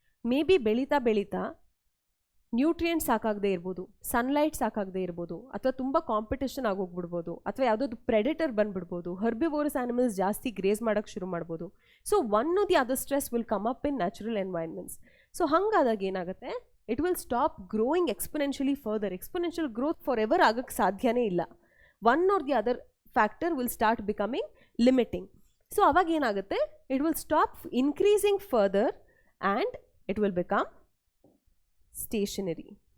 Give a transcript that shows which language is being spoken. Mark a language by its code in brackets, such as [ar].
[kn] May be ಬೆಳೀತಾ ಬೆಳೀತಾ nutrient ಸಾಕಾಗದೇ ಇರ್ಬೋದು, ಸನ್ಲೈಟ್ ಸಾಕಾಗದೇ ಇರ್ಬೋದು, ಅಥವಾ ತುಂಬ ಕಾಂಪಿಟೇಷನ್ ಆಗೋಗ್ಬಿಡ್ಬೋದು, ಅಥವಾ ಯಾವುದಾದ್ರು ಪ್ರೆಡಿಟರ್ ಬಂದುಬಿಡ್ಬೋದು, ಹರ್ಬಿವೋರಸ್ ಆನಿಮಲ್ಸ್ ಜಾಸ್ತಿ ಗ್ರೇಸ್ ಮಾಡೋಕ್ಕೆ ಶುರು ಮಾಡ್ಬೋದು. [en] So one or the other stress will come up in natural environments. So [kn] ಹಾಗಾದಾಗ ಏನಾಗುತ್ತೆ, [en] it will stop growing exponentially further. Exponential growth forever [kn] ಆಗಕ್ಕೆ ಸಾಧ್ಯನೇ ಇಲ್ಲ. [en] One or the other factor will start becoming limiting. So [kn] ಅವಾಗ ಏನಾಗುತ್ತೆ, [en] it will stop increasing further and it will become stationary.